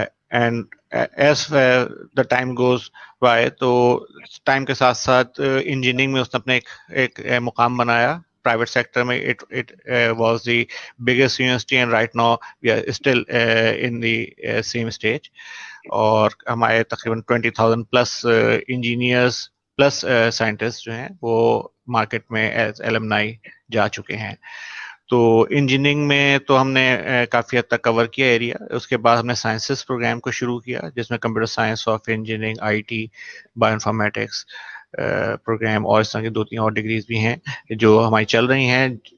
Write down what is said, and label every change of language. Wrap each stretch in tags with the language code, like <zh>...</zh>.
<en>And as the time goes by,</en> <hi>तो time के साथ साथ इंजीनियरिंग में उसने अपने एक मुकाम बनाया प्राइवेट सेक्टर में.</hi> <en>it was the biggest university and right now we are still in the same stage.</en> <hi>और हमारे तकरीबन 20,000 प्लस इंजीनियर्स प्लस साइंटिस्ट जो हैं वो मार्केट में एज एलमनाई जा चुके हैं. तो इंजीनियरिंग में तो हमने काफ़ी हद तक कवर किया एरिया. उसके बाद हमने साइंसेस प्रोग्राम को शुरू किया जिसमें computer science, software engineering, IT, bioinformatics programme और इस तरह की 2-3 और डिग्रीज भी हैं जो हमारी चल रही हैं.</hi>